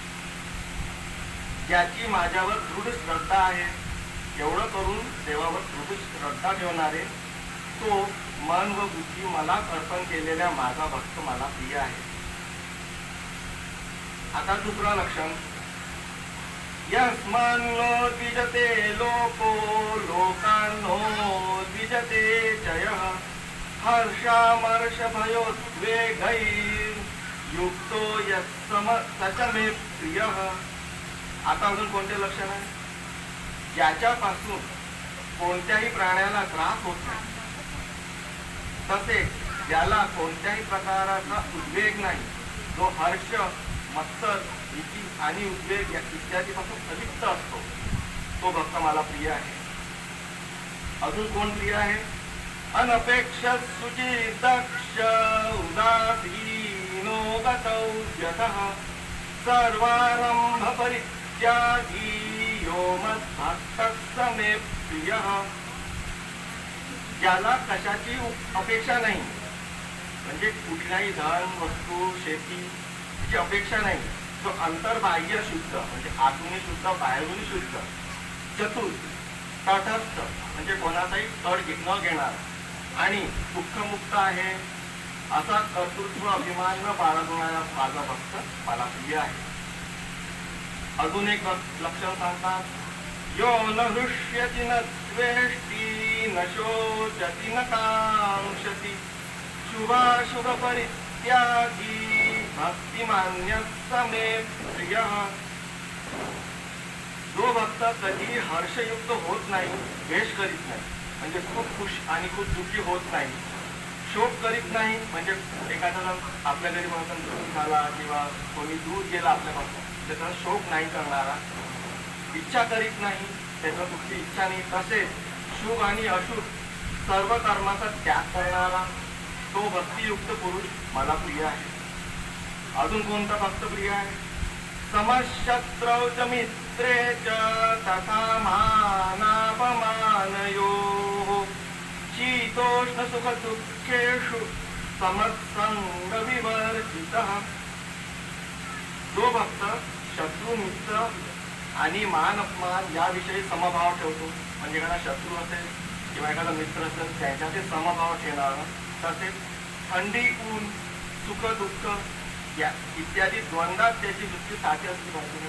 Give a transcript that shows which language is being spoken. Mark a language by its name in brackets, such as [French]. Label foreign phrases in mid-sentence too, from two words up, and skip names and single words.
[Marathi] ज्याची माझ्यावर दृढ श्रद्धा आहे, एवढं करून देवावर दृढ श्रद्धा ठेवणारे, तो मन व बुद्धी मला अर्पण केलेल्या माझा भक्त मला प्रिय आहे. आता दुसरं लक्षण, [Sanskrit] यस्मान्नो द्विजते लोको लोकान्नो द्विजते जयः हर्षामर्ष भयोद्वेगैर् युक्तो सच मे प्रियः. [Marathi] आता अजून कोणते लक्षण आहे? ज्याच्यापासून कोणत्याही प्राण्याला त्रास होत नाही, तसेच ज्याला कोणत्याही प्रकाराचा उद्वेग नाही, जो हर्ष, मत्सर, भीती आणि उद्वेग इत्यादी पासून अलिप्त असतो, तो भक्त मला प्रिय आहे. अजून कोण प्रिय आहे? [Sanskrit] अनपेक्ष शुची दक्ष उदासीनो गतौद्यतः सर्वारंभ परित्यागी यो मद्भक्तः स मे प्रियः. [Marathi] ज्याला कशाची अपेक्षा नाही, म्हणजे कुठल्याही धन, वस्तू, शेतीची अपेक्षा नाही, जो अंतर्बाह्य शुद्ध, म्हणजे आतूनही शुद्ध, बाहेरून शुद्ध, चतुर, तटस्थ, म्हणजे कोणाचाही तड न घेणार, आणि दुःखमुक्त आहे, असा कर्तृत्व अभिमान न बाळगणारा माझा भक्त मला प्रिय आहे. अजून एक लक्षण सांगतात, [Sanskrit] यो न हृष्यति न द्वेष्टी न शोचति न कांक्षति शुभाशुभ परित्यागी भक्तिमान्यः स मे प्रियः. [Marathi] जो भक्त कधी हर्षयुक्त होत नाही, द्वेष करीत नाही, म्हणजे खूप खुश आणि खूप दुःखी होत नाही, शोक करीत नाही, म्हणजे एखादा आपल्या घरी म्हणून दुःख झाला किंवा कोणी दूर गेला आपल्यापासून त्याचा शोक नाही करणारा, इच्छा करीत नाही, त्याचा कुठली इच्छा नाही, तसेच शुभ आणि अशुभ सर्व कर्माचा त्याग करणारा, तो भक्तियुक्त पुरुष मला प्रिय आहे. अजून कोणता भक्त प्रिय आहे? [Sanskrit] समशत्रौ च मित्रे च तथा मानापमानयोः शीतोष्ण सुख दुःखेषु समत्संग विवर्जितः. [Marathi] जो भक्त शत्रू, मित्र आणि मान अपमान याविषयी समभाव ठेवतो, म्हणजे एखादा शत्रू असेल किंवा एखादा मित्र असेल त्याच्यातील समभाव ठेवणारा, तसेच थंडी, ऊन, सुख, दुःख या इत्यादी द्वंद्वात त्याची वृत्ती साथी असली पाहिजे.